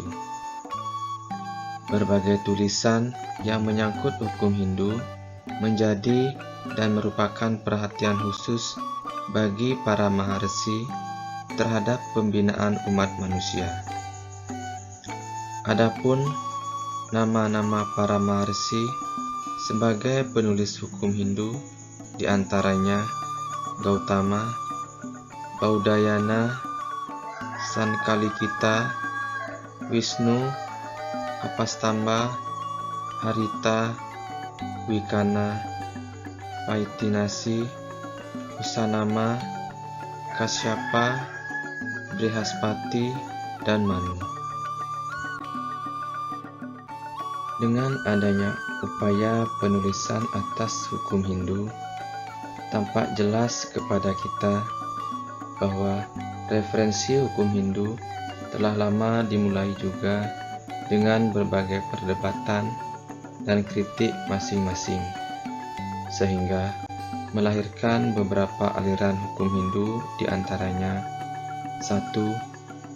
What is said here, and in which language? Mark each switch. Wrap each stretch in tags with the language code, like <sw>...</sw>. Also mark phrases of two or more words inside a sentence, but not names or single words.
<id>Berbagai tulisan yang menyangkut hukum Hindu menjadi dan merupakan perhatian khusus bagi para maharsi terhadap pembinaan umat manusia. Adapun nama-nama para maharsi sebagai penulis hukum Hindu diantaranya Gautama, Baudayana, Sankalikita, Wisnu, Apastamba, Harita, Wikana, Paitinasi, Usanama, Kasyapa, Brihaspati, dan Manu. Dengan adanya upaya penulisan atas hukum Hindu, tampak jelas kepada kita bahwa referensi hukum Hindu telah lama dimulai juga dengan berbagai perdebatan dan kritik masing-masing, sehingga melahirkan beberapa aliran hukum Hindu, di antaranya 1.</id>